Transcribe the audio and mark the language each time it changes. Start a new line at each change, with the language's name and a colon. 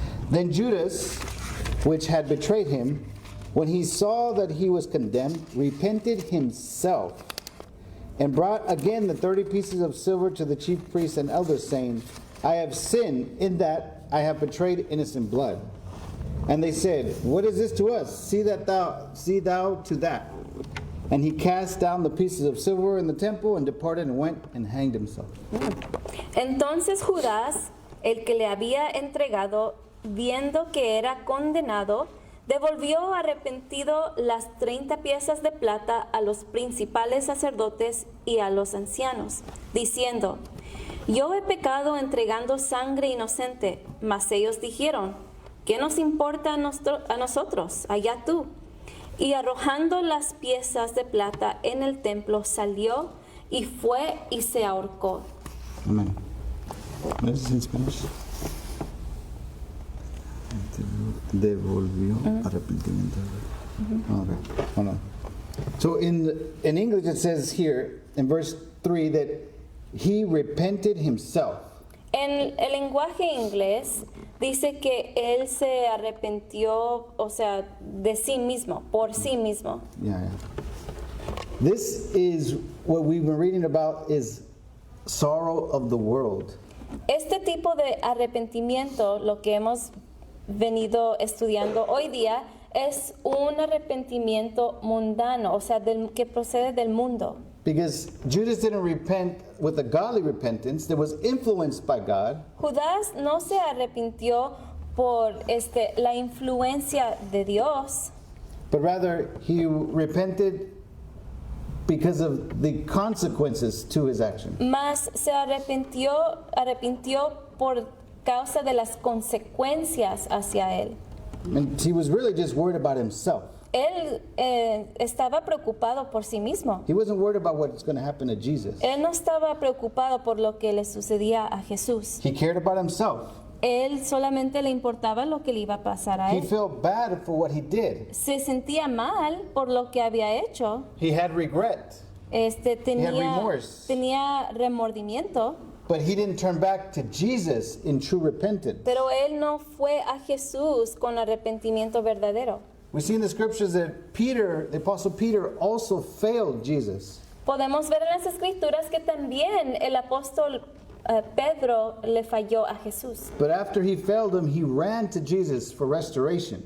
English: Then Judas, which had betrayed him, when he saw that he was condemned, repented himself, and brought again the 30 pieces of silver to the chief priests and elders, saying, I have sinned in that I have betrayed innocent blood. And they said, What is this to us? See thou to that. And he cast down the pieces of silver in the temple and departed and went and hanged himself.
Spanish: Entonces Judas, el que le había entregado, viendo que era condenado, devolvió arrepentido las 30 piezas de plata a los principales sacerdotes y a los ancianos, diciendo: Yo he pecado entregando sangre inocente. Mas ellos dijeron: ¿Qué nos importa a nosotros? Allá tú. Y arrojando las piezas de plata en el templo, salió y fue y se ahorcó.
English: Amen. What is it in Spanish?
Spanish: Devolvió arrepentimiento.
English: Okay. Hold on. So in English it says here in verse 3 that he repented himself.
Spanish: En el lenguaje inglés dice que él se arrepintió, o sea, de sí mismo, por sí mismo.
English: Yeah. This is what we've been reading about is sorrow of the world.
Spanish: Este tipo de arrepentimiento, lo que hemos venido estudiando hoy día, es un arrepentimiento mundano, o sea, que procede del mundo.
English: Because Judas didn't repent with a godly repentance that was influenced by God.
Spanish: Judas no se arrepintió por la influencia de Dios,
English: But rather, he repented because of the consequences to his action.
Spanish: mas se arrepintió por causa de las consecuencias hacia él.
English: And he was really just worried about himself.
Spanish: Él estaba preocupado por sí mismo.
English: He wasn't worried about what's going to happen to Jesus.
Spanish: Él no estaba preocupado por lo que le sucedía a Jesús.
English: He cared about himself.
Spanish: Él solamente le importaba lo que le iba a pasar a
English: He
Spanish: él.
English: felt bad for what he did.
Spanish: Se sentía mal por lo que había hecho.
English: He had regret. remorse.
Spanish: Tenía remordimiento.
English: But he didn't turn back to Jesus in true repentance.
Spanish: Pero él no fue a Jesús con arrepentimiento verdadero.
English: We see in the scriptures that Peter, the apostle Peter, also failed Jesus.
Spanish: Podemos ver en las escrituras que también el apóstol Pedro le falló a Jesús.
English: But after he failed him, he ran to Jesus for restoration.